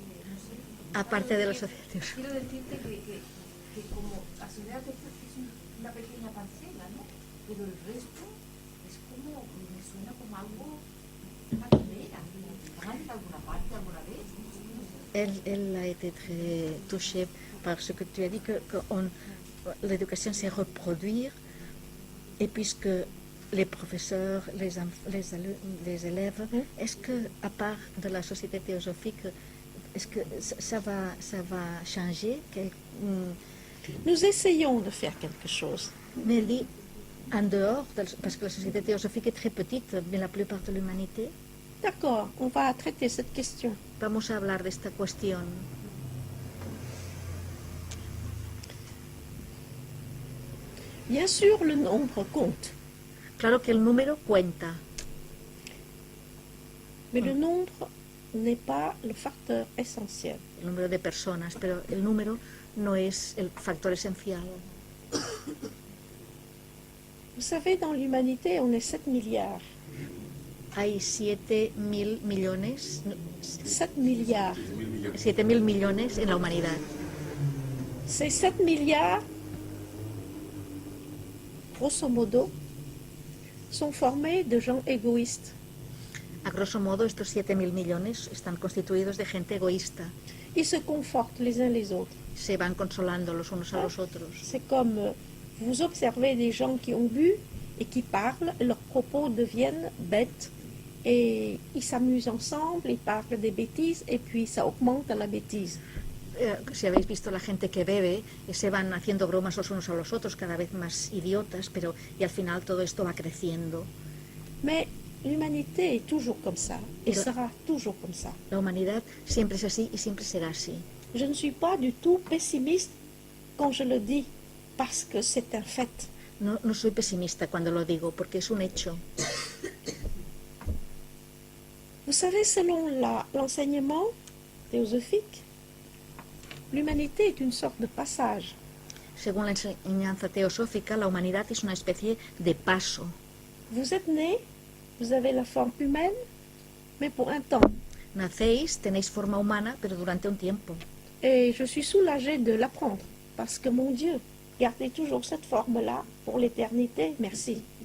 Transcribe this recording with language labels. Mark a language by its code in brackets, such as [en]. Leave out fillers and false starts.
[es] No sé. Aparte de la sociedad teosófica. Quiero decirte que como la sociedad teosófica es una pequeña parcela, ¿no? Pero el resto es como, me suena como algo, una quimera, ¿van a ir a alguna parte alguna vez? [fr] Elle a été très touchée par ce que tu as dit, que l'éducation c'est reproduire, et puisque les professeurs, les élèves, est-ce que à part de la société théosophique, est-ce que ça va changer Nous essayons de faire quelque chose. Mais elle dit en dehors, parce que la société théosophique est très petite, mais la plupart de l'humanité. D'accord, on va traiter cette question. [es] Vamos a hablar de esta cuestión. [fr] Bien sûr, le nombre compte. [es] Claro que el número cuenta. [fr] Mais le nombre n'est pas le facteur essentiel. [es] El número de personas, pero el número no es el factor esencial. [fr] Vous savez, dans l'humanité, on est 7 milliards. [es] Hay 7.000 millones, [fr] 7 milliards. [es] 7.000 millones en la humanidad. [fr] Ces 7 milliards, grosso modo, sont formés de gens égoïstes. [es] A grosso modo, estos 7.000 millones están constituidos de gente egoísta. [fr] Ils se confortent les uns les autres. [es] Se van consolando los unos a los otros. [fr] C'est comme vous observez des gens qui ont bu et qui parlent, leurs propos deviennent bêtes et ils s'amusent ensemble, ils parlent des bêtises et puis ça augmente à la bêtise. [es] Si habéis visto la gente que bebe, se van haciendo bromas los unos a los otros, cada vez más idiotas, pero y al final todo esto va creciendo. [fr] Mais l'humanité est toujours comme ça et sera toujours comme ça. [es] La humanidad siempre es así y siempre será así. [fr] Je ne suis pas du tout pessimiste quand je le dis parce que c'est un fait. [es] No soy pesimista cuando lo digo, porque es un hecho. [fr] Vous savez, selon l'enseignement théosophique, l'humanité est une sorte de passage. [es] Según la enseñanza teosófica, la humanidad es una especie de paso. [fr] Vous êtes né, vous avez la forme humaine, mais pour un temps. [es] Nacéis, tenéis forma humana, pero durante un tiempo. [fr] Et je suis soulagée de l'apprendre, parce que mon Dieu, gardez toujours cette forme-là pour l'éternité, merci.